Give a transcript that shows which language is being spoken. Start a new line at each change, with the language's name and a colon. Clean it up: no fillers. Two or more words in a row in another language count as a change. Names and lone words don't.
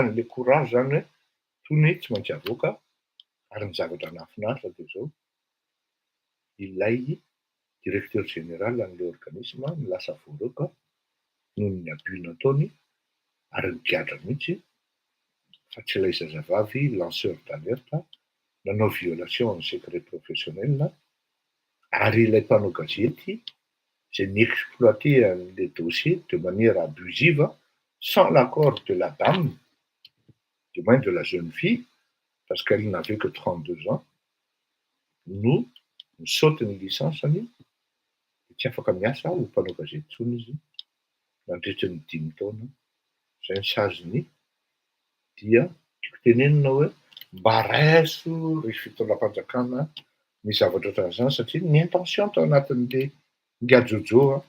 Malagasy: an'le courage zany hoe tony tsy maintsy avoaka ary ny zavatra nahafinaritra de zao ilay
French: directeur général
Malagasy: an'le organisme nilasa voaroka noho ny abus nataony ary nigadra mihitsy fa tsy ilay zazavavy
French: lanceur d'alerte
Malagasy: nanao violation ny
French: secret professionnel
Malagasy: ary ilay mpanao gazety zay
French: niexploiter le dossier de manière abusive sans l'accord de la dame, du moins de la jeune fille, parce qu'elle n'avait que 32 ans,
Malagasy: no nisaoty ny lisansany tsy afaka miasa ho mpanao gazety intsony izy nandritra ny 5 taona zay ny sazony dia tiako tenenina hoe mba raiso resy fitondram-panjakana ny zavatra ohatran'izany satria ny intention tao anatin'le ngadjojo